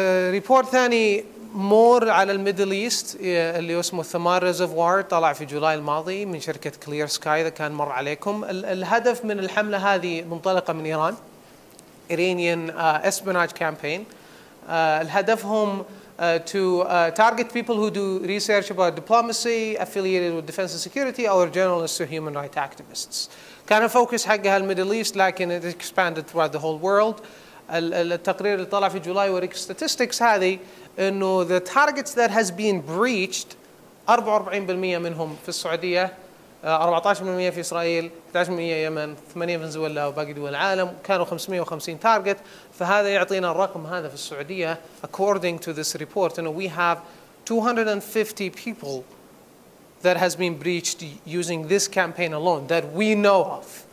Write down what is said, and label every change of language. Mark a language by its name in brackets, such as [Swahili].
[Arabic] ريبورت ثاني مور على الميدل ايست اللي اسمه ثمار ريزرفوار طلع في جولاي الماضي من شركة كلير سكاي إذا كان مر عليكم. الهدف من الحملة هذه منطلقة من إيران [English] Iranian espionage campaign. الهدفهم to target people who do research about diplomacy affiliated with defense and security or journalists or human rights activists. [Arabic] كان الفوكس حقها الميدل ايست لكن [English] it expanded throughout the whole world. [Arabic] التقرير اللي طلع في جولاي وريك statistics هذه انه [English] the targets that has been breached [Arabic] 44% منهم في السعوديه 14% في اسرائيل 11% يمن 8% فنزويلا وباقي دول العالم كانوا 550 تارجت. فهذا يعطينا الرقم هذا في السعوديه [English] according to this report انه we have 250 people that has been breached using this campaign alone that we know of.